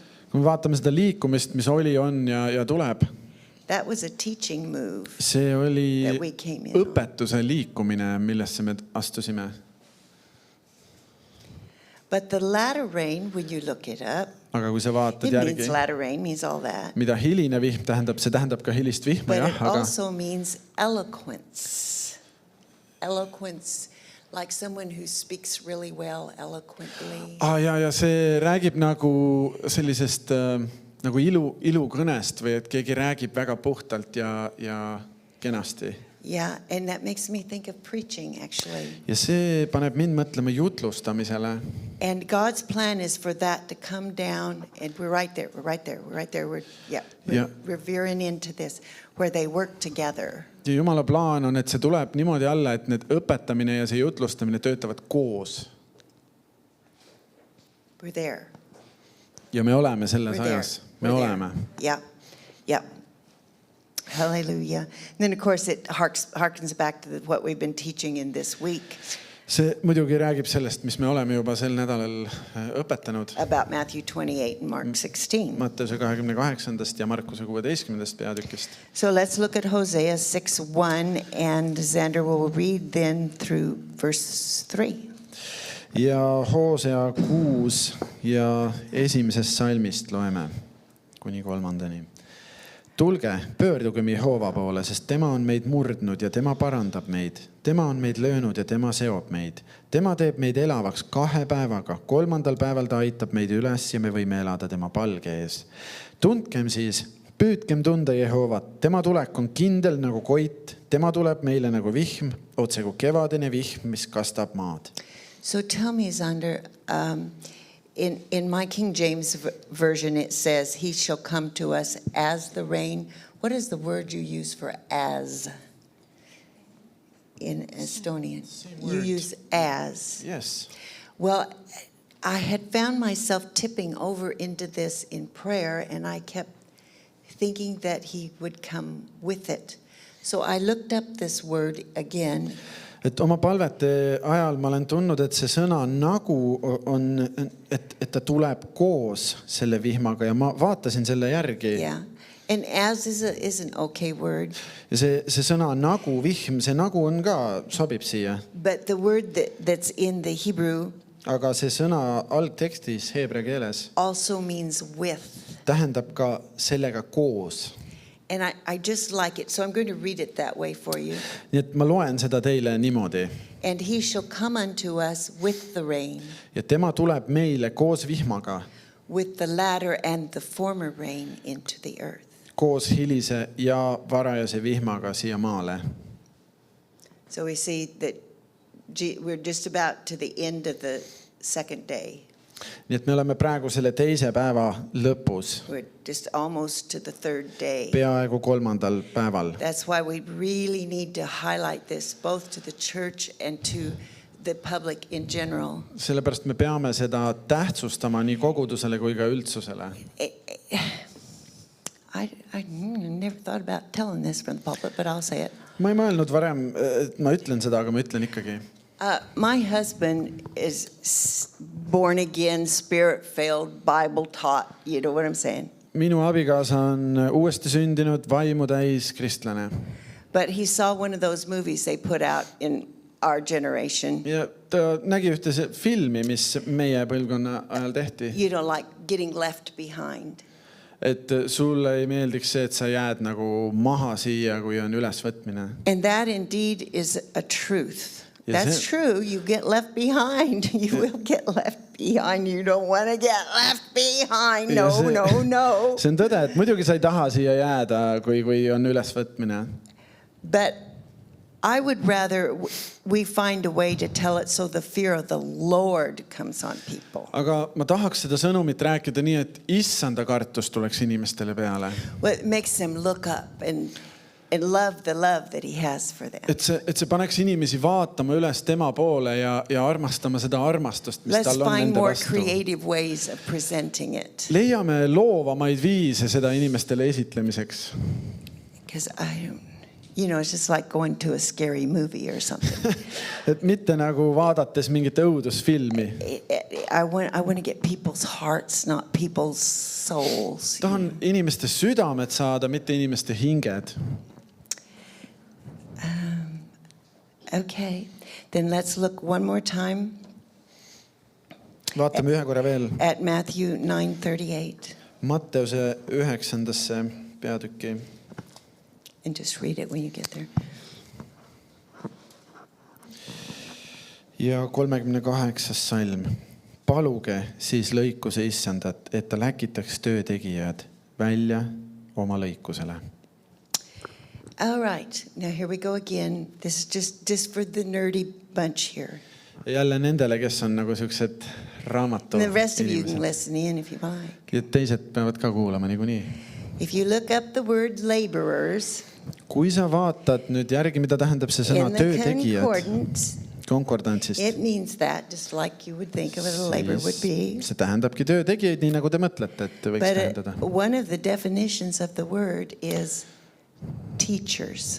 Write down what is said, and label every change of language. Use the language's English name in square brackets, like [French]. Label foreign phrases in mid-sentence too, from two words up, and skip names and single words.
[Estonian] Kui me vaatame seda liikumist, mis oli, on ja tuleb. [English] That was a teaching move. [Estonian] See oli [English] that we came in [Estonian] õpetuse liikumine, millesse me astusime. [English] But the latter rain, when you look it up, [Estonian] Aga kui sa vaatad [English] it [Estonian] järgi, [English] means latter rain, means all that. [Estonian] mida hiline vihm tähendab, see tähendab ka hilist vihma, [English] But [Estonian] jah, [English] it [Estonian] aga [English] also means eloquence. Eloquence, like someone who speaks really well, eloquently. [Estonian] ja see räägib nagu sellisest nagu ilukõnest või et keegi räägib väga puhtalt ja kenasti. [English] Yeah, and that makes me think of preaching, actually. [Estonian] Ja see paneb mind mõtlema jutlustamisele. [English] And God's plan is for that to come down, and we're right there. We're veering into this, where they work together. [Estonian] Ja Jumala plaan on, et see tuleb niimoodi alla, et need õpetamine ja see jutlustamine töötavad koos. [English] We're there. [Estonian] Ja me oleme selles ajas. Me oleme. [English] Yeah. Hallelujah. And then, of course, it harkens back to what we've been teaching in this week. [Estonian] See muidugi räägib sellest, mis me oleme juba sel nädalal õpetanud. [English] About Matthew 28 and Mark 16. [Estonian] Matteuse 28. ja Markuse 16. peatükist. [English] So let's look at Hosea 6:1, and Xander will read then through verse 3. [Estonian] Ja Hosea 6 ja 1. salmist loeme kuni 3. Tulge, pöördugem Jehova poole, sest tema on meid murdnud ja tema parandab meid. Tema on meid löönud ja tema seob meid. Tema teeb meid elavaks 2 päevaga. 3. päeval ta aitab meid üles ja me võime elada tema palge ees. Tundkem siis, püüdkem tunda Jehovat. Tema tulek on kindel nagu koit. Tema tuleb meile nagu vihm, otse kui kevadine vihm, mis kastab maad. [English] So tell me, Xander, in my King James version, it says, he shall come to us as the rain. What is the word you use for as in Estonian? You use as. Yes. Well, I had found myself tipping over into this in prayer, and I kept thinking that he would come with it. So I looked up this word again. [Estonian] Et oma palvete ajal ma olen tundnud, et see sõna nagu on, et ta tuleb koos selle vihmaga ja ma vaatasin selle järgi. [English] Yeah. And as is an okay word. [Estonian] Ja see sõna nagu vihm, see nagu on ka, sobib siia. [English] But the word that's in the Hebrew. [Estonian] Aga see sõna algtekstis heebrea keeles. [English] Also means with. [Estonian] Tähendab ka sellega koos. [English] And I just like it, so I'm going to read it that way for you. [Estonian] Nii et ma loen seda teile niimoodi. [English] And he shall come unto us with the rain. [Estonian] Ja tema tuleb meile koos vihmaga. [English] With the latter and the former rain into the earth. [Estonian] Koos hilise ja varajase vihmaga siia maale. [English] So we see that we're just about to the end of the second day. [Estonian] Nii et me oleme praegu selle teise päeva lõpus. [English] We're just almost to the third day. [Estonian] Peaaegu 3. päeval. [English] That's why we really need to highlight this both to the church and to the public in general. [Estonian] Sellepärast me peame seda tähtsustama nii kogudusele kui ka üldsusele. [English] I never thought about telling this from the pulpit, but I'll say it. [Estonian] Ma ei mõelnud varem, et ma ütlen seda, aga ma ütlen ikkagi. [English] My husband is born again, spirit-filled, Bible-taught. You know what I'm saying? [Estonian] Minu abikaasa on uuesti sündinud, vaimu täis kristlane. [English] But he saw one of those movies they put out in our generation. [Estonian] Ja ta nägi ühte filmi, mis meie põlvkonna ajal tehti. [English] You know, like getting left behind. [Estonian] Et sulle ei meeldiks see, et sa jääd nagu maha siia, kui on ülesvõtmine. [English] And that indeed is a truth. That's true. You get left behind. You will get left behind. You don't want to get left behind. No. [Estonian] See on tõde, et muidugi sa ei taha siia jääda, kui on ülesvõtmine. [English] But I would rather we find a way to tell it so the fear of the Lord comes on people. [Estonian] Aga ma tahaks seda sõnumit rääkida nii, et issanda kartus tuleks inimestele peale. [English] Well, it makes them look up and love the love that he has for them. [Estonian] Et see paneks inimesi vaatama üles tema poole ja armastama seda armastust, mis tal on nende [English] Let's [Estonian] vastu. [English] find more creative ways of presenting it. [Estonian] Leiame loovamaid viise seda inimestele esitlemiseks. [English] Because it's just like going to a scary movie or something. [Estonian] Et mitte nagu vaadates mingit õudusfilmi. [English] I want to get people's hearts, not people's souls. [Estonian] Tahan inimeste südamed saada, mitte inimeste hinged. [English] Okay, then let's look one more time. [Estonian] Vaatame ühe korra veel. [English] At Matthew 9:38. [Estonian] Matteuse 9. peatükki. And just read it when you get there. Ja 38. salm. Paluge siis lõikuse issandat, et ta läkitaks töötegijad välja oma lõikusele. [English] All right, now here we go again. This is just for the nerdy bunch here. [Estonian] Jälle nendele, kes on nagu siuksed raamatu [English] And the rest of you can [Estonian] inimesed. [English] listen in if you like. [Estonian] Ja teised peavad ka kuulama niikuinii. [English] If you look up the word laborers [Estonian] Kui sa vaatad nüüd järgi, mida tähendab see sõna [English] in the [Estonian] töötegijad konkordantsist, [English] it means that, just like you would think of it, a labor would be. [Estonian] see tähendabki töötegijaid, nii nagu te mõtlete, et võiks tähendada. [English] But one of the definitions of the word is teachers.